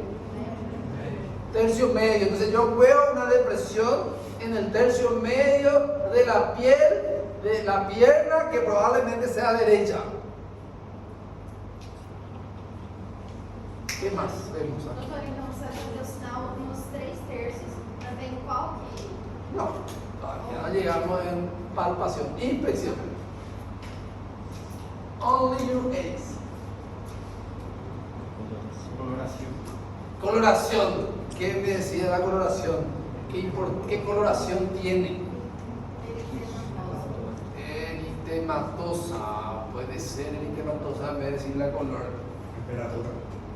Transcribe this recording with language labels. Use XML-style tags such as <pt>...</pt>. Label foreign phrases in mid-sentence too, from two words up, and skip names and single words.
<es>Tercio medio. Entonces yo veo una depresión en el tercio medio de la piel, de la pierna, que probablemente sea derecha. ¿Qué más vemos aquí?</es> <pt>Doutor, então você vai fazer o sinal nos 3 terços para ver em qual que...</pt> <es>No, todavía no llegamos en palpación, inspección.</es> <en>Only your eyes.</en> <es>Coloración. ¿Qué me decía la coloración? ¿Qué coloración tiene? Eritematosa. Puede ser eritematosa, me decir la color.</es>